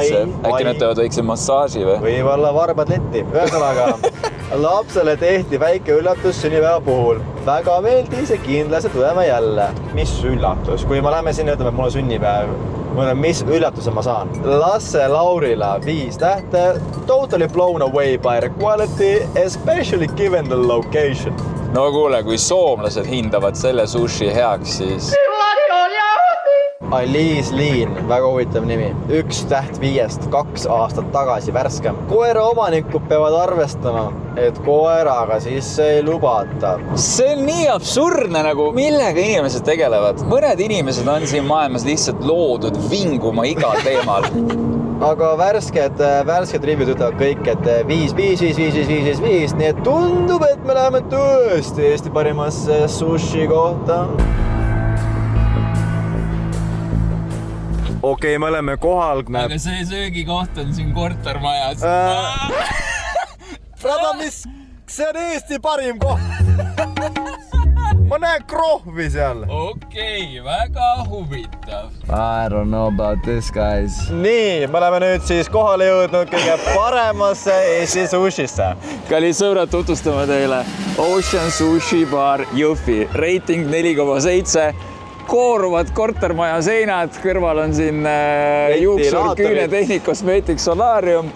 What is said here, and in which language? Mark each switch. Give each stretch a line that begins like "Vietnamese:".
Estonian: äkki nad teevad väikse massaaži või? Võib-olla varbad letti. Ühesõnaga, lapsele tehti väike üllatus sünnipäeva puhul. Väga meeldis ja kindlasti tuleme jälle. Mis üllatus? Kui ma lähme sinna, ütleme, et mul on sünnipäev. Mis üllatuse ma saan? Lasse Laurila 5 tähte.
English: Totally blown away by the quality, especially given the location.
Estonian: No kuule, kui soomlased hindavad selle sushi heaks, siis... Aliis Liin, väga huvitav nimi. 1 täht 5, 2 aastat tagasi värskem. Koera omanikud peavad arvestama, et koeraga sisse ei lubata. See on nii absurdne, nagu millega inimesed tegelevad. Mõned inimesed on siin maailmas lihtsalt loodud vinguma igal teemal. Aga värsked review'd ütlevad kõik, et 5, nii et tundub, et me läheme tõesti Eesti parimasse sushi kohta. Okei, me oleme kohal. Aga see söögikoht on siin kortermajas. Prada, see on Eesti parim koht. Ma näen krohvi seal. Okei, väga huvitav.
English: I don't know about this, guys.
Estonian: Nii, me oleme nüüd siis kohale jõudnud kõige paremasse Eesti sushisse. Kallid sõbrad, tutvustame teile Ocean Sushi Bar Jõhvi. Rating 4,7. Kooruvad kortermaja seinad, kõrval on siin juuksur, küünetehnik, kosmeetik, solaarium.